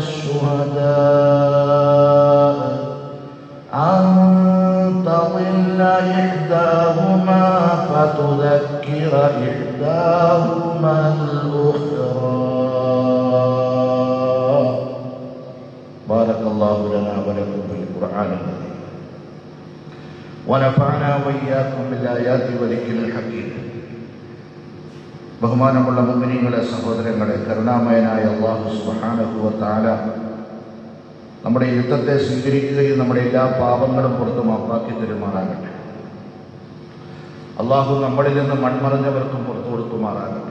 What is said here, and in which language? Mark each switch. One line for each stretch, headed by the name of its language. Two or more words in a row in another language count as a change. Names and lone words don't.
Arabic: الشهداء أن تضل إحداهما فتذكر إحداهما الأخرى. بارك الله لنا ولكم في القرآن العظيم ونفعنا وإياكم بالآيات والذكر الحكيم.
Malayalam: ബഹുമാനമുള്ള മുഅ്മിനീങ്ങളെ, സഹോദരങ്ങളെ, കരുണാമയനായ
Arabic: الله سبحانه وتعالى
Malayalam: നമ്മുടെ യുദ്ധത്തെ സ്വീകരിക്കുകയും നമ്മുടെ എല്ലാ പാപങ്ങളും പുറത്തു മാപ്പാക്കി തരുമാറാകട്ടെ. അള്ളാഹു നമ്മളിൽ നിന്ന് മൺമറഞ്ഞവർക്കും പുറത്തു കൊടുക്കുമാറാകട്ടെ.